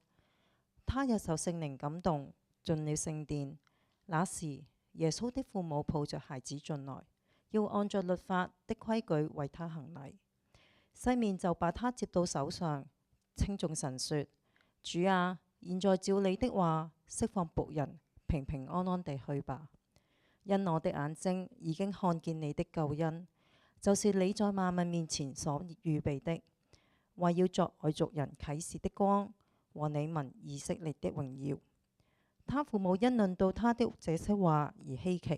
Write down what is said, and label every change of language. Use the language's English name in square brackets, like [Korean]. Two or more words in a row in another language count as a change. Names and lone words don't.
[Chinese] 他又受聖靈感動，進了聖殿。那時耶穌的父母抱着孩子進來，要按着律法的規矩為他行禮。西面就把他接到手上，稱頌神說：主啊，現在照你的話釋放僕人平平安安地去吧，因我的眼睛已經看見你的救恩，就是你在萬民面前所預備的，為要作外族人啟示的光和你民以色列的榮耀。他父母因論到他的這些話而稀奇。